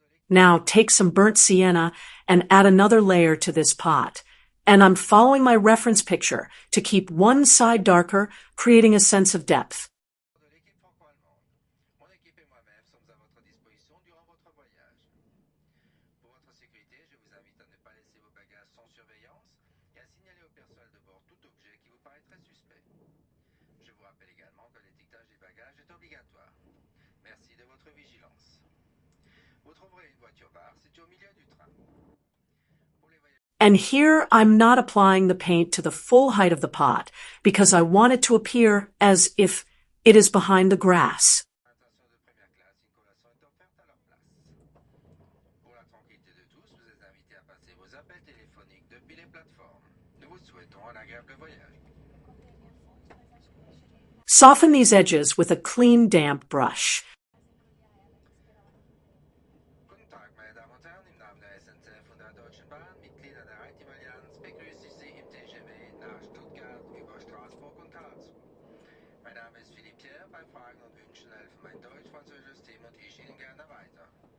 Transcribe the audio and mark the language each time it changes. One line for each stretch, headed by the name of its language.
English: Now take some burnt sienna and add another layer to this pot. And I'm following my reference picture to keep one side darker, creating a sense of depth.
French: De l'équipe franco-allemande. Mon équipe et moi-même sommes à votre disposition durant votre voyage. Pour votre sécurité, je vous invite à ne pas laisser vos bagages sans surveillance et à signaler au personnel de bord tout objet qui vous paraîtrait suspect. Je vous rappelle également que l'étiquetage des bagages est obligatoire. Merci de votre vigilance. Vous trouverez une voiture bar située au milieu du train.
English: And here I'm not applying the paint to the full height of the pot because I want it to appear as if it is behind the grass.
French: Attention de première classe, une collation est offerte à leur place. Pour la tranquillité de tous, vous êtes invités à passer vos appels téléphoniques depuis les plateformes. Nous vous souhaitons un agréable voyage.
English: Soften these edges with a clean, damp brush.
German: Guten Tag, meine Damen und Herren, im Namen der SNCF und der Deutschen Bahn, Mitglieder der Allianz, begrüße ich Sie im TGV nach Stuttgart über Straßburg und Karlsruhe. Mein Name ist Philipp Pierre, bei Fragen und Wünschen helfen mein deutsch-französisches Team und ich Ihnen gerne weiter.